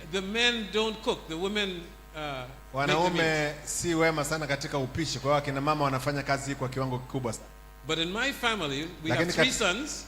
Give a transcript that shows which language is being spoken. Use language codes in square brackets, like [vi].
[en] the men don't cook, the women [sw] wanaume si wema sana katika upishi, kwa hiyo akina mama wanafanya kazi hii kwa kiwango kikubwa sana. [en] But in my family, we have 3 sons.